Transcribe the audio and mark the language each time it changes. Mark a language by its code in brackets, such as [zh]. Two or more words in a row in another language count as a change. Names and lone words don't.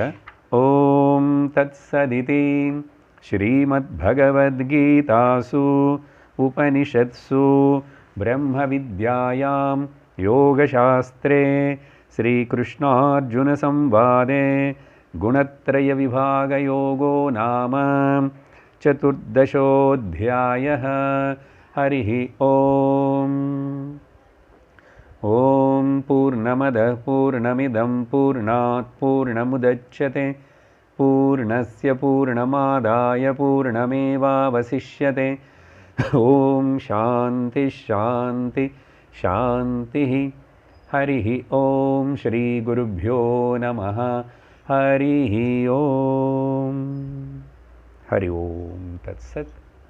[sa] ॐ तत् सदिति श्रीमद्भगवद्गीतासु उपनिषत्सु ब्रह्म विद्यायां योगशास्त्रे श्रीकृष्णार्जुन संवादे गुणत्रय विभाग योगो नाम சதுர்தசோऽध्यायः. हरिः ॐ। ॐ पूर्णमदः पूर्णमिदं पूर्णात् पूर्णमुदच्यते पूर्णस्य पूर्णमादाय पूर्णमेवावशिष्यते. ॐ शान्तिः शान्तिः शान्तिः. हरिः ॐ। श्री गुरुभ्यो नमः. हरिः ॐ। हरि ॐ. தத்சத்.